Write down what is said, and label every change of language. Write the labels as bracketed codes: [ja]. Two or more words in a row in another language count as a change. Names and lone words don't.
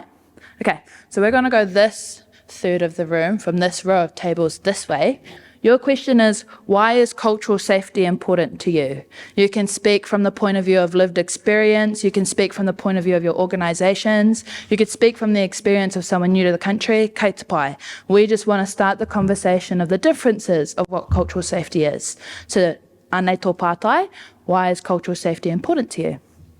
[en] Okay, so we're going to go this third of the room from this row of tables this way. Your question is, why is cultural safety important to you? You can speak from the point of view of lived experience. You can speak from the point of view of your organisations. You could speak from the experience of someone new to the country. [mi] Kei te pai. [en] We just want to start the conversation of the differences of what cultural safety is. So, [mi] anei tō pātai, [en] why is cultural safety important to you?